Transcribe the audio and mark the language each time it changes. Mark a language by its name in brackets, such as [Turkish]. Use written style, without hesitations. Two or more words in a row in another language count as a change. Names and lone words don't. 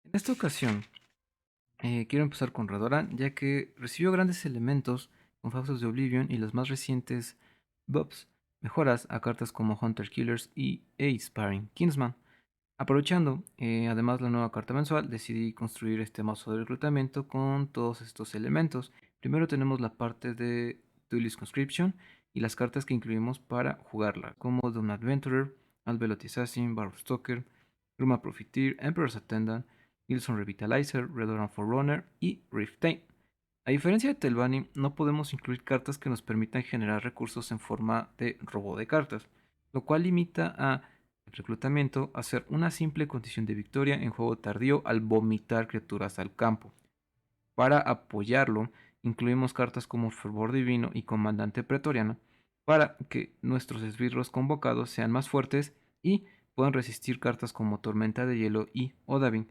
[Spanish] esta ocasión quiero empezar con Redoran, ya que recibió grandes elementos con Fauces de Oblivion y las más recientes buffs, mejoras a cartas como Hunter Killers y Sparring Kingsman. Aprovechando además la nueva carta mensual, decidí construir este mazo de reclutamiento con todos estos elementos. Primero tenemos la parte de Duelist Conscription y las cartas que incluimos para jugarla, como Doom Adventurer, Alvelot Assassin, Barrow Stalker, Gruma Profiteer, Emperor's Attendant, Nilsson Revitalizer, Redoran Forerunner y Riftain. A diferencia de Telvanni, no podemos incluir cartas que nos permitan generar recursos en forma de robo de cartas, lo cual limita a el reclutamiento a ser una simple condición de victoria en juego tardío al vomitar criaturas al campo. Para apoyarlo, incluimos cartas como Fervor Divino y Comandante Pretoriano para que nuestros esbirros convocados sean más fuertes y puedan resistir cartas como Tormenta de Hielo y Odahviin.